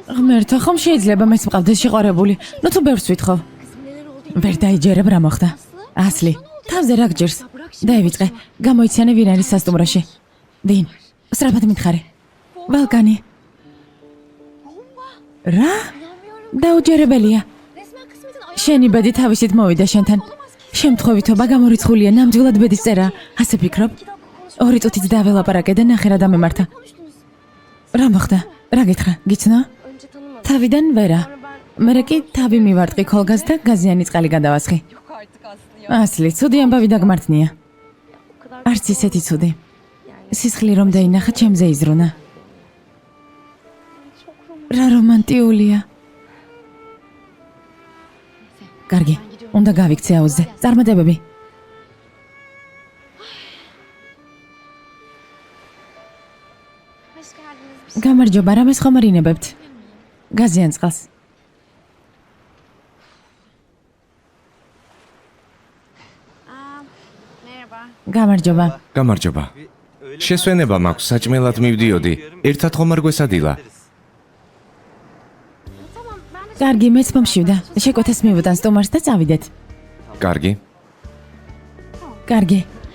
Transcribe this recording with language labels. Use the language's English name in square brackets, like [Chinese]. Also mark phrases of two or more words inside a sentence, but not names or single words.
[Georgian] ღმერთო, ხომ შეიძლება მეც მყავდეს შეყვარებული? ნუ თუ ბევრს ვითხოვ. [Turkish] Kızım neler oldu? [Georgian] ვერ დაიჯერებ რა მოხდა. ასლი, თავზე რა გჯერს? დაივიწყე, გამოიციანე ვინ არის სასტუმროში. ვინ? სწრაფად მითხარი. ბალკანი. რა? დაუჯერებელია. [Turkish] Resmen kısmetin ayağı. [Georgian] შენი ბედი თავისით მოვიდა შენთან. შემთხვევითობა გამორიცხულია, ნამდვილად ბედის წერა. ასე ფიქრობ? 2 წუთით დაველაპარაკე და ნახე რა დამემართა. რა მოხდა? რა გითხრა? გიცნო? [Turkish] Önce tanımadım. [Georgian] თავიდან ვერა. მერე კი თავი მივარტყი ქოლგას და გაზიანი წყალი გადავასხი. [Turkish] Yok artık Aslı ya. [Georgian] ასლი, ცუდი ამბავი დაგმართნია. [Turkish] O kadar [Georgian] არც ისეთი ცუდი. სისხლი რომ დაინახა, ჩემზე იზრუნა. [Turkish] çok romantik. [Georgian] რა რომანტიულია. კარგი, უნდა გავიქცე აუზზე. წარმატებები. [Turkish] Hoş geldiniz. [Georgian] გამარჯობა, რამეს ხომ არ ინებებთ? გაზიან წყალს. Merhaba. გამარჯობა. გამარჯობა. შესვენება მაქვს, საჭმელად მივდიოდი. ერთად ხომ არ გვესადილა? [Turkish] Tamam ben de [Georgian] კარგი, მეც მომშივდა. შეკვეთას მივუტან სტუმარს და წავიდეთ. კარგი. კარგი.